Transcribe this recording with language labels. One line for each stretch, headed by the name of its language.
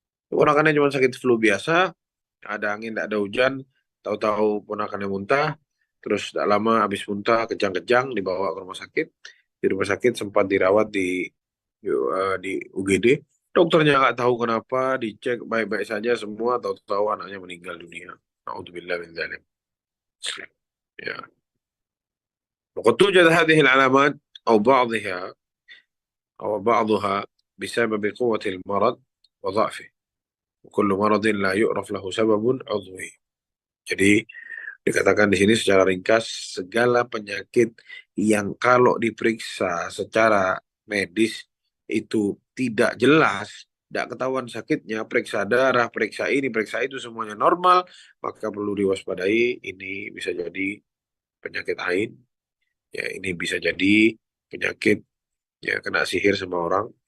Indonesian: Keponakannya cuma sakit flu biasa, ada angin, tidak ada hujan, tahu-tahu ponakannya muntah, terus tidak lama habis muntah kejang-kejang dibawa ke rumah sakit. Di rumah sakit sempat dirawat di UGD. Dokternya nggak tahu kenapa, dicek baik-baik saja semua, tahu-tahu anaknya meninggal dunia. Nauzubillah min dzalik. Ya.
Arabic: وقد توجد هذه العلامات أو بعضها أو بعضها بسبب قوة المرض وضعفه وكل مرض لا يعرف له سبب عضوي.
Indonesian: Jadi dikatakan di sini secara ringkas segala penyakit yang kalau diperiksa secara medis itu tidak jelas, tidak ketahuan sakitnya, periksa darah, periksa ini, periksa itu semuanya normal, maka perlu diwaspadai ini bisa jadi penyakit ain, ya ini bisa jadi penyakit ya kena sihir sama orang.